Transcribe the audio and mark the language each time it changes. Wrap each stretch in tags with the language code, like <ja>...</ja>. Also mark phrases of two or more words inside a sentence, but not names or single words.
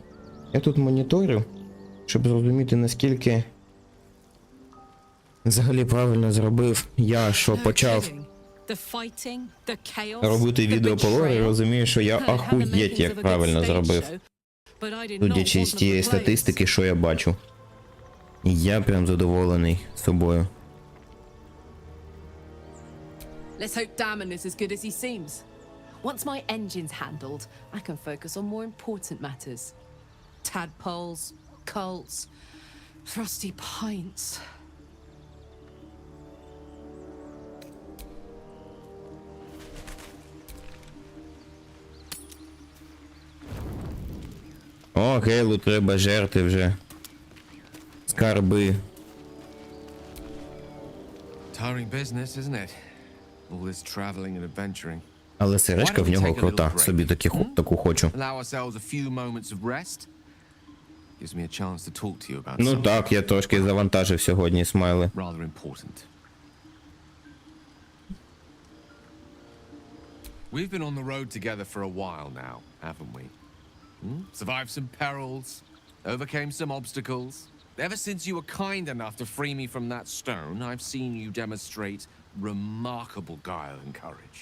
<uk>Я тут моніторю, щоб зрозуміти, наскільки взагалі правильно зробив я, що почав робити відео по лорі, розумію, що я ахуєть як правильно зробив. Судячи з тієї статистики, що я бачу. Я прям задоволений собою.</uk> <en>Let's hope Damon is as good as he seems. Once my engine's handled, I can focus on more important matters. Tadpoles, cults, frosty pints.</en> <uk>О, Гейлу треба жерти вже. Скарби.</uk> <en>Tiring business, isn't it? All this traveling and adventuring.</en> <uk>Але сережка в нього крута. Собі таку хочу.</uk> <en>Allow ourselves a few moments of rest. Gives me a chance to talk to you about</en> <uk>Ну так, я трошки завантажив сьогодні смайли.</uk> <en>rather important. We've been on the road together for a while now, haven't we? Survived some perils, overcame some obstacles. Ever since you were kind enough to free me from that stone, I've seen you demonstrate remarkable guile and courage.</en>